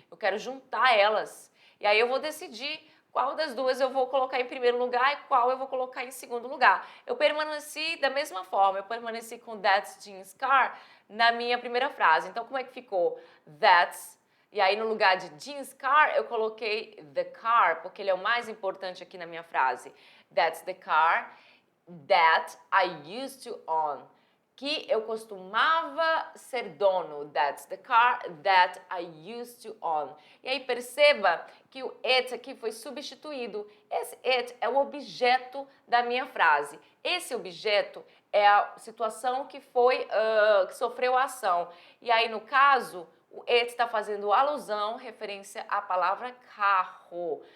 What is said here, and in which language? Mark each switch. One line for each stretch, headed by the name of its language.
Portuguese: Eu quero juntar elas. E aí eu vou decidir qual das duas eu vou colocar em primeiro lugar e qual eu vou colocar em segundo lugar. Eu permaneci da mesma forma, eu permaneci com
English: that's Jean's car
Portuguese: na minha primeira frase. Então, como é que ficou? That's, e aí no lugar de Jean's car, eu coloquei the car, porque ele é o mais importante aqui na minha frase.
English: That's the car that I used to own.
Portuguese: Que eu costumava ser dono.
English: That's the car that I used to own.
Portuguese: E aí perceba que o it aqui foi substituído. Esse it é o objeto da minha frase. Esse objeto é a situação que que sofreu a ação. E aí, no caso, o it está fazendo alusão, referência à palavra carro.